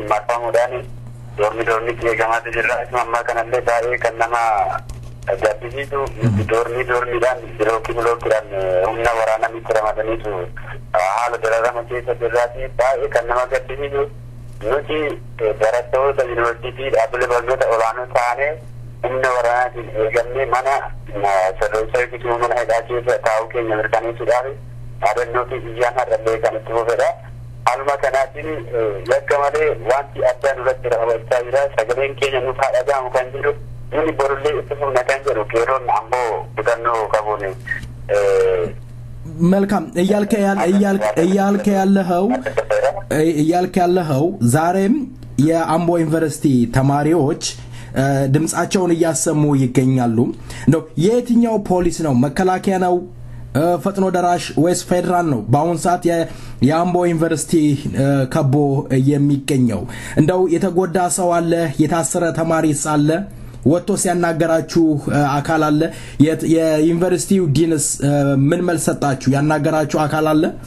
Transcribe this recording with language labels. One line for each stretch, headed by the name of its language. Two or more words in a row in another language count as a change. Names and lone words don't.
Oromo: marfamuudhaan doorni eegamaatu jira isuma ammaa kanallee baay'ee kan nama gaddisiisu doorniidhaan bilookiidhaan humna waraanaa itti ramadaniitu haala dararama keessa jirraati baay'ee kan nama gaddisiisu nuti barattoota yuunivarsiitii dhaabbilee barnoota olaanoo taanee humna waraanaatiin eegamnee mana sirreessaa yookiin mana hidhaa keessa taa'uu keenya mirkaneessuudhaaf yaadannoo fi biyyaan har'allee kan itti fufedha. Haaluma kanaatiin yakka malee wanti addaa nurratti raawwachaa jira sagaleen keenya nuuf haa dhaga'amu kan jedhu nuni borullee itti fufna kan jedhu qeerroon ammoo kutannoo qabuun
Amharic: መልካም እያልክ ያለኸው ዛሬም የአምቦ ዩኒቨርሲቲ ተማሪዎች ድምጻቸውን እያሰሙ ይገኛሉ ነው የትኛው ፖሊስ ነው መከላከያ ነው ፈጥኖ ደራሽ ወይስ ፌደራል ነው በአሁን ሰዓት የአምቦ ዩኒቨርሲቲ ከቦ የሚገኘው እንደው የተጎዳ ሰው አለ የታሰረ ተማሪስ አለ ወጥቶ ሲያናገራችሁ አካል አለ የዩኒቨርሲቲው ዲንስ ምን መልስ ሰጣችሁ ያናገራችሁ አካል አለ